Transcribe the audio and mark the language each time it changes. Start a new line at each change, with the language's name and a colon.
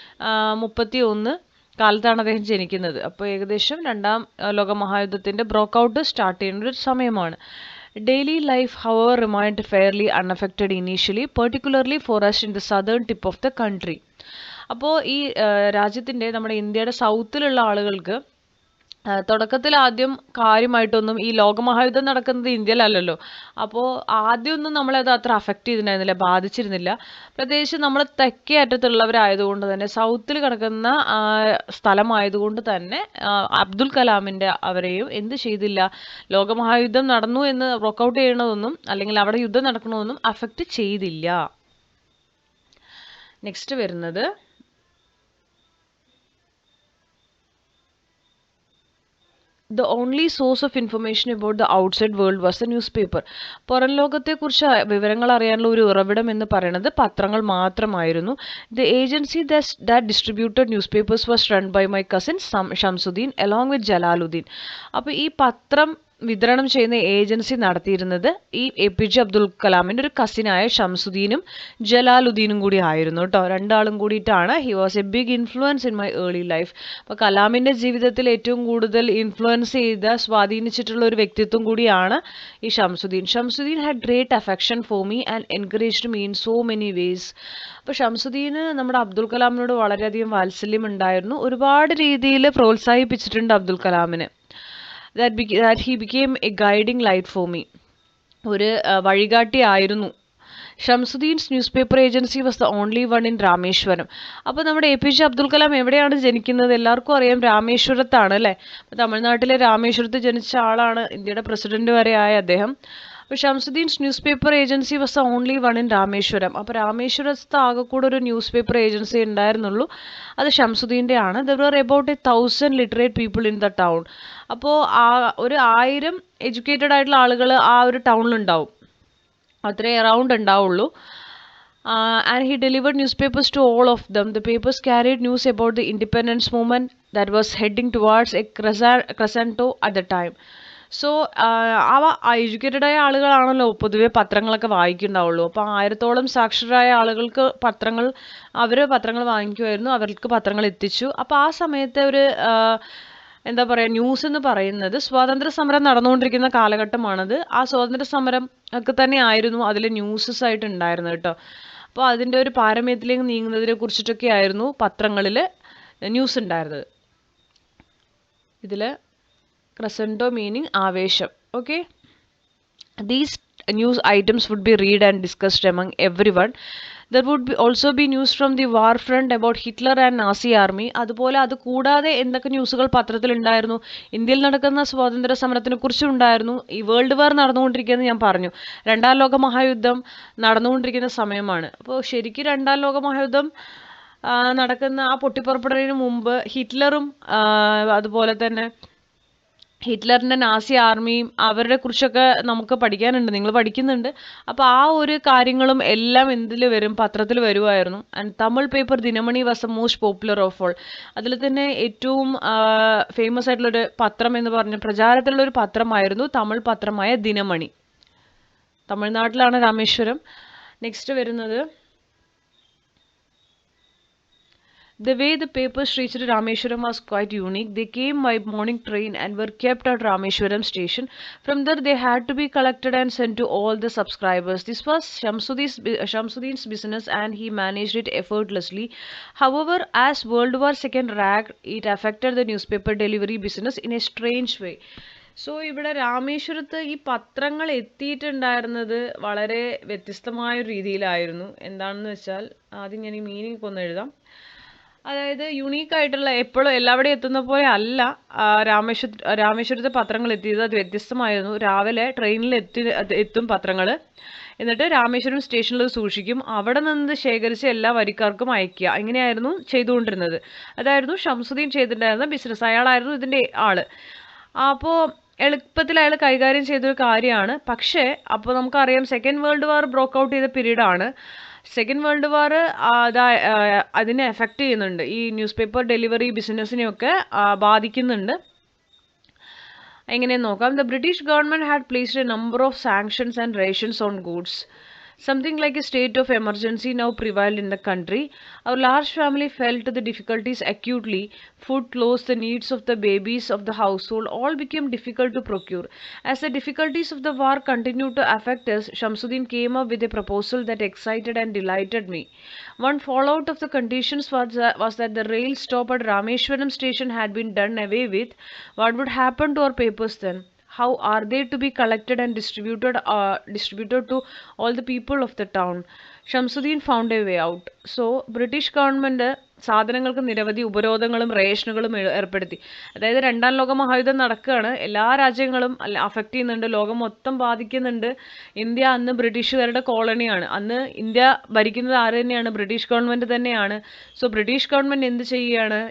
Malayalam: 1931 കാലത്താണ് അദ്ദേഹം ജനിക്കുന്നത്. അപ്പോൾ ഏകദേശം 2ാം ലോക മഹായുദ്ധത്തിൻ്റെ ബ്രോക്ക് ഔട്ട് സ്റ്റാർട്ട് ചെയ്യുന്ന ഒരു സമയമാണ്.
English: Daily life, however, remained fairly unaffected initially, particularly for us in the southern tip of the country.
Malayalam: അപ്പോൾ ഈ രാജ്യത്തിൻ്റെ, നമ്മുടെ ഇന്ത്യയുടെ സൗത്തിലുള്ള ആളുകൾക്ക് തുടക്കത്തിൽ ആദ്യം കാര്യമായിട്ടൊന്നും ഈ ലോകമഹായുദ്ധം നടക്കുന്നത് ഇന്ത്യയിലല്ലല്ലോ. അപ്പോൾ ആദ്യമൊന്നും നമ്മളത് അത്ര അഫക്റ്റ് ചെയ്തിട്ടുണ്ടായിരുന്നില്ല, ബാധിച്ചിരുന്നില്ല. പ്രത്യേകിച്ച് നമ്മൾ തെക്കേ അറ്റത്തുള്ളവരായതുകൊണ്ട് തന്നെ, സൗത്തിൽ കിടക്കുന്ന സ്ഥലമായതുകൊണ്ട് തന്നെ അബ്ദുൽ കലാമിൻ്റെ അവരെയും എന്ത് ചെയ്തില്ല, ലോകമഹായുദ്ധം നടന്നു എന്ന് വർക്കൗട്ട് ചെയ്യണതൊന്നും അല്ലെങ്കിൽ അവിടെ യുദ്ധം നടക്കണമെന്നും അഫക്റ്റ് ചെയ്തില്ല. നെക്സ്റ്റ് വരുന്നത്
English: The only source of information about the outside world was the newspaper.
Malayalam: പുറം ലോകത്തെക്കുറിച്ച് വിവരങ്ങൾ അറിയാനുള്ള ഒരു ഉറവിടം എന്ന് പറയുന്നത് പത്രങ്ങൾ മാത്രമായിരുന്നു.
English: The agency that distributed newspapers was run by my cousin Shamsuddin along with Jalaluddin.
Malayalam: അപ്പോൾ ഈ പത്രം വിതരണം ചെയ്യുന്ന ഏജൻസി നടത്തിയിരുന്നത് ഈ APJ അബ്ദുൽ കലാമിൻ്റെ ഒരു കസിനായ ഷംസുദ്ദീനും ജലാലുദ്ദീനും കൂടി ആയിരുന്നു കേട്ടോ. രണ്ടാളും കൂടിയിട്ടാണ്.
English: He was a big influence in my early life.
Malayalam: അപ്പോൾ കലാമിൻ്റെ ജീവിതത്തിൽ ഏറ്റവും കൂടുതൽ ഇൻഫ്ലുവൻസ് ചെയ്ത, സ്വാധീനിച്ചിട്ടുള്ള ഒരു വ്യക്തിത്വം കൂടിയാണ് ഈ Shamsuddin.
English: Shamsuddin had great affection for me and encouraged me in so many ways.
Malayalam: അപ്പോൾ ഷംസുദ്ദീന് നമ്മുടെ അബ്ദുൽ കലാമിനോട് വളരെയധികം വാത്സല്യം ഉണ്ടായിരുന്നു. ഒരുപാട് രീതിയിൽ പ്രോത്സാഹിപ്പിച്ചിട്ടുണ്ട് Abdul കലാമിന്.
English: that he became a guiding light for me.
Malayalam: ഒരു വഴികാട്ടി ആയിരുന്നു.
English: Shamsuddin's news paper agency was the only one in Rameswaram.
Malayalam: അപ്പോൾ നമ്മുടെ APJ അബ്ദുൽ കലാം എവിടെയാണ് ജനിക്കുന്നത്? എല്ലാവർക്കും അറിയാം, രാമേശ്വരത്താണ് അല്ലേ. അപ്പോൾ തമിഴ്നാട്ടിലെ രാമേശ്വരത്ത് ജനിച്ച ആളാണ്, ഇന്ത്യയുടെ പ്രസിഡന്റ് വരെ ആയ അദ്ദേഹം.
English: അപ്പോൾ Shamsuddin's news paper agency was the only one in Rameswaram.
Malayalam: അപ്പോൾ രാമേശ്വരത്ത് ആകെ കൂടെ ഒരു ന്യൂസ് പേപ്പർ ഏജൻസി ഉണ്ടായിരുന്നുള്ളൂ, അത് ഷംസുദ്ദീൻ്റെ ആണ്.
English: There were about 1000 literate people in the town.
Malayalam: അപ്പോൾ ഒരു 1000 എഡ്യൂക്കേറ്റഡ് ആയിട്ടുള്ള ആളുകൾ ആ ഒരു ടൗണിലുണ്ടാവും, അത്രേ അറൗണ്ട് ഉണ്ടാവുള്ളൂ.
English: And he delivered newspapers to all of them. The papers carried news about the independence movement that was heading towards a crescendo at the time.
Malayalam: So അവ educated ആയ ആളുകളാണല്ലോ പൊതുവെ പത്രങ്ങളൊക്കെ വായിക്കുന്നുണ്ടാവുള്ളൂ. അപ്പോൾ 1000-ഓളം സാക്ഷരരായ ആളുകൾക്ക് അവർ പത്രങ്ങൾ വാങ്ങിക്കുമായിരുന്നു, അവർക്ക് പത്രങ്ങൾ എത്തിച്ചു. അപ്പോൾ ആ സമയത്തെ ഒരു എന്താ പറയുക, ന്യൂസ് എന്ന് പറയുന്നത് സ്വാതന്ത്ര്യ സമരം നടന്നുകൊണ്ടിരിക്കുന്ന കാലഘട്ടമാണത്. ആ സ്വാതന്ത്ര്യ സമരം ഒക്കെ തന്നെ ആയിരുന്നു അതിൽ ന്യൂസസ് ആയിട്ട് ഉണ്ടായിരുന്നത് കേട്ടോ. അപ്പോൾ അതിൻ്റെ ഒരു പാരമ്യത്തിലേക്ക് നീങ്ങുന്നതിനെ കുറിച്ചിട്ടൊക്കെ ആയിരുന്നു പത്രങ്ങളിൽ ന്യൂസ് ഉണ്ടായിരുന്നത്. ഇതിൽ ക്രസൻഡോ മീനിങ് ആവേശം.
English: Okay, these news items would be read and discussed among everyone. There would also be news from the war front about Hitler and Nazi army.
Malayalam: അതുപോലെ അത് കൂടാതെ എന്തൊക്കെ ന്യൂസുകൾ പത്രത്തിൽ ഉണ്ടായിരുന്നു? ഇന്ത്യയിൽ നടക്കുന്ന സ്വാതന്ത്ര്യ സമരത്തിനെ കുറിച്ചും ഉണ്ടായിരുന്നു. ഈ വേൾഡ് വാർ നടന്നുകൊണ്ടിരിക്കുന്നത് ഞാൻ പറഞ്ഞു, 2ാം ലോക മഹായുദ്ധം നടന്നുകൊണ്ടിരിക്കുന്ന സമയമാണ്. അപ്പോൾ ശരിക്കും 2ാം ലോക മഹായുദ്ധം നടക്കുന്ന ആ പൊട്ടിപ്പുറപ്പെടുന്നതിന് മുമ്പ് ഹിറ്റ്ലറും അതുപോലെ തന്നെ ഹിറ്റ്ലറിൻ്റെ നാസി ആർമിയും അവരുടെ കുറിച്ചൊക്കെ നമുക്ക് പഠിക്കാനുണ്ട്, നിങ്ങൾ പഠിക്കുന്നുണ്ട്. അപ്പോൾ ആ ഒരു കാര്യങ്ങളും എല്ലാം എന്തിൽ വരും? പത്രത്തിൽ വരുമായിരുന്നു.
English: And Tamil paper Dinamani was the most popular of all.
Malayalam: അതിൽ തന്നെ ഏറ്റവും ഫേമസ് ആയിട്ടുള്ളൊരു പത്രം എന്ന് പറഞ്ഞ പ്രചാരത്തിലുള്ളൊരു പത്രമായിരുന്നു തമിഴ് പത്രമായ ദിനമണി. തമിഴ്നാട്ടിലാണ് രാമേശ്വരം. നെക്സ്റ്റ് വരുന്നത്,
English: the way the papers reached Rameshwaram was quite unique. They came by morning train and were kept at Rameshwaram station. From there they had to be collected and sent to all the subscribers. This was Shamsuddin's business and he managed it effortlessly. However, as World War II ragged, it affected the newspaper delivery business in a strange way.
Malayalam: So ഇവിടെ രാമേശ്വരത്ത് ഈ പത്രങ്ങൾ എത്തിയിട്ടുണ്ടായിരുന്നത് വളരെ വ്യത്യസ്തമായ ഒരു രീതിയിലായിരുന്നു. എന്താണെന്ന് വെച്ചാൽ ആദ്യം ഞാൻ ഈ മീനിങ് ഒന്ന് എഴുതാം. അതായത് യുണീക്ക് ആയിട്ടുള്ള, എപ്പോഴും എല്ലാവിടെയും എത്തുന്ന പോലെ അല്ല രാമേശ്വരത്തെ പത്രങ്ങൾ എത്തിയത്. അത് വ്യത്യസ്തമായിരുന്നു. രാവിലെ ട്രെയിനിൽ എത്തും പത്രങ്ങൾ, എന്നിട്ട് രാമേശ്വരം സ്റ്റേഷനിൽ സൂക്ഷിക്കും. അവിടെ നിന്ന് ശേഖരിച്ച് എല്ലാ വരിക്കാർക്കും അയക്കുക. ഇങ്ങനെയായിരുന്നു ചെയ്തുകൊണ്ടിരുന്നത്. അതായിരുന്നു ഷംസുദ്ദീൻ ചെയ്തിട്ടുണ്ടായിരുന്ന ബിസിനസ്. അയാളായിരുന്നു ഇതിൻ്റെ ആള്. അപ്പോൾ എളുപ്പത്തിൽ അയാൾ കൈകാര്യം ചെയ്തൊരു കാര്യമാണ്. പക്ഷേ അപ്പോൾ നമുക്കറിയാം, സെക്കൻഡ് വേൾഡ് വാർ ബ്രോക്ക് ഔട്ട് ചെയ്ത പീരീഡാണ്. സെക്കൻഡ് വേൾഡ് വാർ അതിനെ എഫക്റ്റ് ചെയ്യുന്നുണ്ട്. ഈ ന്യൂസ് പേപ്പർ ഡെലിവറി ബിസിനസ്സിനെയൊക്കെ ബാധിക്കുന്നുണ്ട്. എങ്ങനെയെന്ന് നോക്കാം.
English: The British government had placed a number of sanctions and rations on goods. Something like a state of emergency now prevailed in the country. Our large family felt the difficulties acutely. Food, clothes, the needs of the babies of the household all became difficult to procure. As the difficulties of the war continued to affect us, Shamsuddin came up with a proposal that excited and delighted me. One fallout of the conditions was that the rail stop at Rameshwaram station had been done away with. What would happen to our papers then? How are they to be collected and distributed to all the people of the town? Shamsuddin found a way out. So, British government
Malayalam: സാധനങ്ങൾക്ക് നിരവധി ഉപരോധങ്ങളും റേഷനുകളും ഏർപ്പെടുത്തി. അതായത് 2ാം ലോക മഹായുദ്ധം നടക്കുകയാണ്, എല്ലാ രാജ്യങ്ങളും affect ചെയ്യുന്നുണ്ട്, ലോകം മൊത്തം ബാധിക്കുന്നുണ്ട്. ഇന്ത്യ അന്ന് ബ്രിട്ടീഷുകാരുടെ കോളനിയാണ്. അന്ന് ഇന്ത്യ ഭരിക്കുന്നത് ആര് തന്നെയാണ്? ബ്രിട്ടീഷ് ഗവൺമെൻറ് തന്നെയാണ്. സോ ബ്രിട്ടീഷ് ഗവൺമെൻറ് എന്ത് ചെയ്യുകയാണ്?